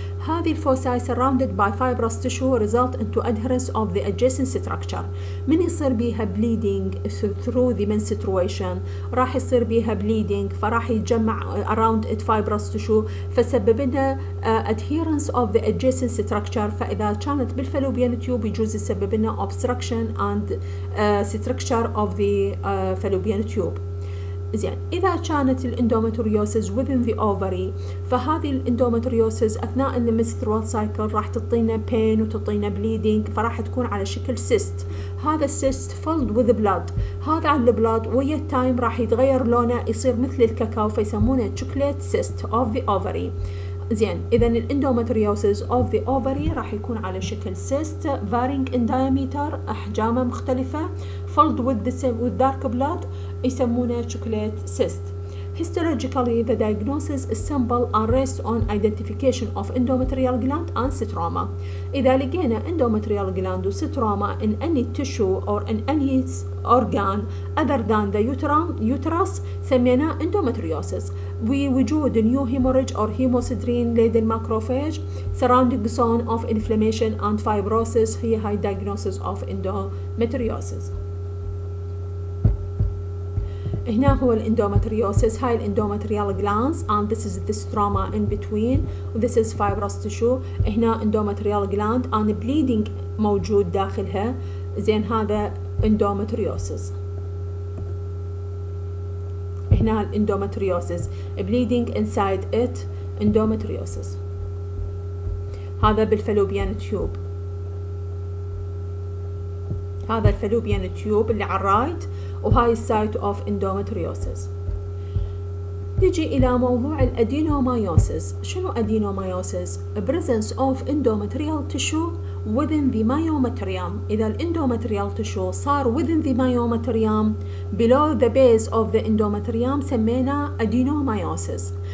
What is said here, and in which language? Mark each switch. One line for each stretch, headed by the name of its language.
English: هذه الفوساي surrounded by fibrous tissue result into adherence of the adjacent structure.
Arabic: من يصير بيها
English: bleeding through the menstruation
Arabic: راح يصير بيها bleeding فراح يتجمع
English: around it fibrous tissue
Arabic: فسبب لنا
English: adherence of the adjacent structure.
Arabic: فإذا كانت بالفالوبيان تيوب يجوز يسبب لنا
English: obstruction and structure of the fallopian tube.
Arabic: زين إذا كانت الاندومتريوسز within the ovary فهذه الاندومتريوسز أثناء المنسترول سايكل راح تعطينا pain وتعطينا bleeding فراح تكون على شكل cyst. هذا السيست
English: filled with blood.
Arabic: هذا البلاد ويا التايم راح يتغير لونه يصير مثل الكاكاو فيسمونه chocolate cyst of the ovary. زين إذا الاندومتريوسز of the ovary راح يكون على شكل
English: cyst varying in diameter
Arabic: أحجامه مختلفة
English: filled with dark blood
Arabic: يسمونه
English: chocolate cyst. Histologically, the diagnosis is simple and rests on identification of endometrial gland and stroma.
Arabic: إذا لقينا
English: endometrial gland و stroma in any tissue or in any organ other than the uterus
Arabic: سميناه
English: endometriosis.
Arabic: بوجود
English: new hemorrhage or hemosiderin
Arabic: لدى الماكروفاج
English: surrounding zone of inflammation and fibrosis
Arabic: هي هاي
English: diagnosis of endometriosis.
Arabic: هنا هو الاندومتريوسيس. هاي الاندومتريال
English: glands and this is the stroma in between this is fibrous tissue.
Arabic: هنا اندومتريال gland and bleeding موجود داخلها. زين هذا اندومتريوسيس.
English: هنا الاندومتريوسيس bleeding inside it endometriosis.
Arabic: هذا بالفالوبيان تيوب. هذا الفالوبيان تيوب اللي على الرايت وهاي السايت اوف اندومتريوسيس. نجي إلى موضوع الأدينومايوسيس. شنو أدينومايوسيس؟
English: presence of endometrial tissue within the myometrium.
Arabic: إذا الإندومتريال
English: tissue
Arabic: صار
English: within the myometrium below the base of the endometrium
Arabic: سمينا
English: adenomyosis.